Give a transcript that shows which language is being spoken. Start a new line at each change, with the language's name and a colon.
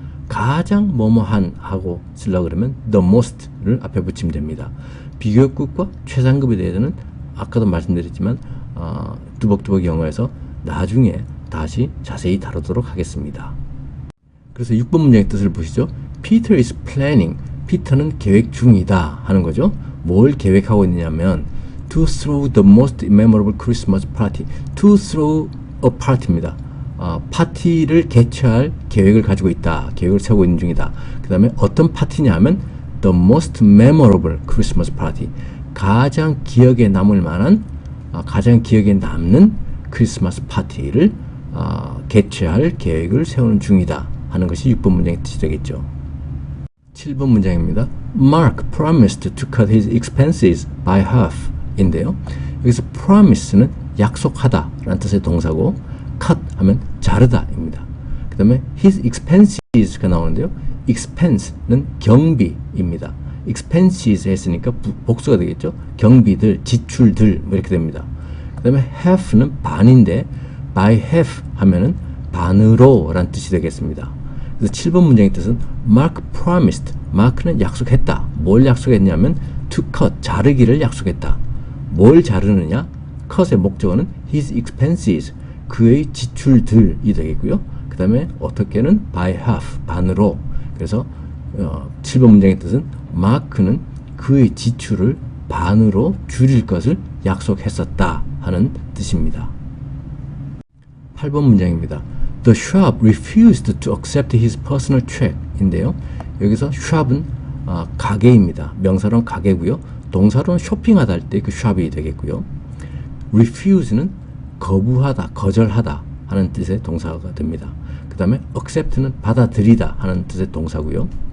Korean: 가장 뭐뭐한 하고 쓰려고 그러면 the most를 앞에 붙이면 됩니다. 비교급과 최상급에 대해서는 아까도 말씀드렸지만 뚜벅뚜벅 영어에서 나중에 다시 자세히 다루도록 하겠습니다. 그래서 6번 문장의 뜻을 보시죠.
English: Peter is planning.
Korean: 피터는 계획 중이다 하는 거죠. 뭘 계획하고 있느냐면
English: to throw the most memorable Christmas party. to throw a party입니다.
Korean: 파티를 개최할 계획을 가지고 있다. 계획을 세우고 있는 중이다. 그 다음에 어떤 파티냐 하면
English: the most memorable Christmas party.
Korean: 가장 기억에 남을 만한, 가장 기억에 남는 크리스마스 파티를 개최할 계획을 세우는 중이다 하는 것이 6번 문장의 뜻이 되겠죠. 7번 문장입니다.
English: Mark promised to cut his expenses by half
Korean: 인데요. 여기서 promise는 약속하다 라는 뜻의 동사고 cut 하면 자르다 입니다. 그 다음에 his expenses가 나오는데요. expense는 경비입니다. expenses 했으니까 복수가 되겠죠. 경비들, 지출들 뭐 이렇게 됩니다. 그 다음에 half는 반인데 by half 하면은 반으로 라는 뜻이 되겠습니다. 그래서 7번 문장의 뜻은
English: Mark promised.
Korean: 마크는 약속했다. 뭘 약속했냐면 to cut, 자르기를 약속했다. 뭘 자르느냐? cut의 목적어는 his expenses, 그의 지출들이 되겠고요. 그 다음에 어떻게는 by half, 반으로. 그래서 7번 문장의 뜻은 마크는 그의 지출을 반으로 줄일 것을 약속했었다 하는 뜻입니다. 8번 문장입니다.
English: The shop refused to accept his personal check
Korean: 인데요. 여기서 shop은 가게입니다. 명사로는 가게고요. 동사로는 쇼핑하다 할 때 그 shop이 되겠고요. refuse는 거부하다, 거절하다 하는 뜻의 동사가 됩니다. 그 다음에 accept는 받아들이다 하는 뜻의 동사고요.